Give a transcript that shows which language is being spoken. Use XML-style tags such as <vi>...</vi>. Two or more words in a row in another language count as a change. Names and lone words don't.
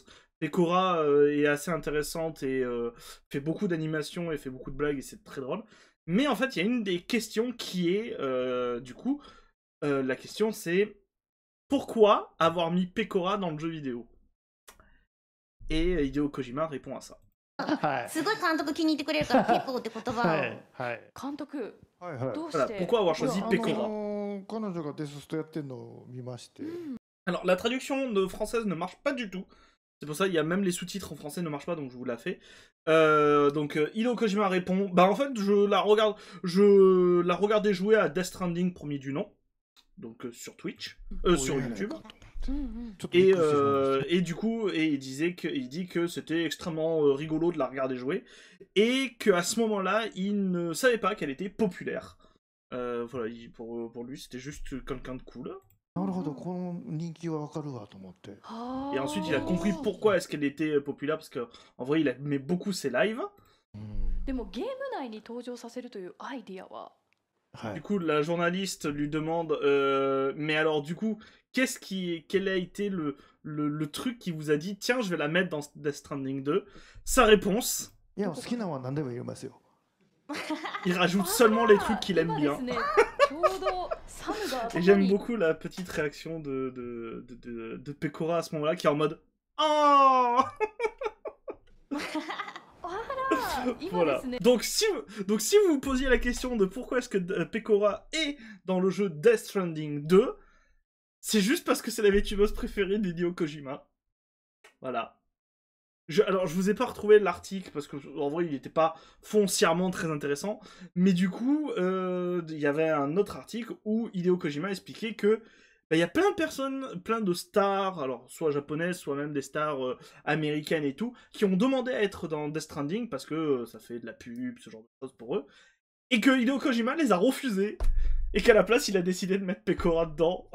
<fr>Pekora est assez intéressante et fait beaucoup d'animations et fait beaucoup de blagues et c'est très drôle. Mais en fait, il y a une des questions qui est, du coup, la question c'est pourquoi avoir mis Pekora dans le jeu vidéo? Et Hideo Kojima répond à ça.</fr> <ja>すごい監督気に入ってくれるからペコって言葉を。監督、どうし</ja> <fr>Voilà,</fr> <ja>て</ja> <fr>pourquoi avoir choisi Pekora?</fr> <ja>彼女がデスストやってるのを見まして、</ja> <fr>Alors, la traduction de française ne marche pas du tout. C'est pour ça qu'il y a même les sous-titres en français ne marchent pas, donc je vous la fais. Hideo Kojima répond, bah en fait, je la regardais jouer à Death Stranding premier du nom, donc sur Twitch, sur YouTube. Et du coup, il dit que c'était extrêmement rigolo de la regarder jouer, et qu'à ce moment-là, il ne savait pas qu'elle était populaire. Voilà, pour lui, c'était juste quelqu'un de cool.</fr> <ja>なるほど、この人気はわかるわと思って。</ja> <fr>Et ensuite, il a compris pourquoi est-ce qu'elle était populaire, parce qu'en vrai, il aimait beaucoup ses lives.</fr> <ja>でもゲーム内に登場させるというアイディアは</ja> <fr>Du coup, la journaliste lui demande, mais alors du coup, quel a été le truc qui vous a dit, tiens, je vais la mettre dans Death Stranding 2? Sa réponse,</fr> <ja>いや、好きなのは何でも言えますよ。</ja> <fr>il rajoute seulement les trucs qu'il aime</fr> <ja>今で</ja> <fr>bien.</fr> <ja>すね、ちょうどサムが</ja> <fr>Et j'aime beaucoup la petite réaction de Pekora à ce moment-là, qui est en mode, oh!</fr> <ja>今で</ja> <fr>Voilà.</fr> <ja>すね。</ja> <fr>Donc si vous vous posiez la question de pourquoi est-ce que Pekora est dans le jeu Death Stranding 2, c'est juste parce que c'est la VTubeuse préférée d'Hideo Kojima. Voilà. Alors, je vous ai pas retrouvé l'article, parce qu'en vrai, il n'était pas foncièrement très intéressant, mais du coup, il y avait un autre article où Hideo Kojima expliquait que il y a plein de personnes, plein de stars, alors soit japonaises, soit même des stars américaines et tout, qui ont demandé à être dans Death Stranding parce que ça fait de la pub, ce genre de choses pour eux, et que Hideo Kojima les a refusés, et qu'à la place, il a décidé de mettre Pekora dedans.</fr>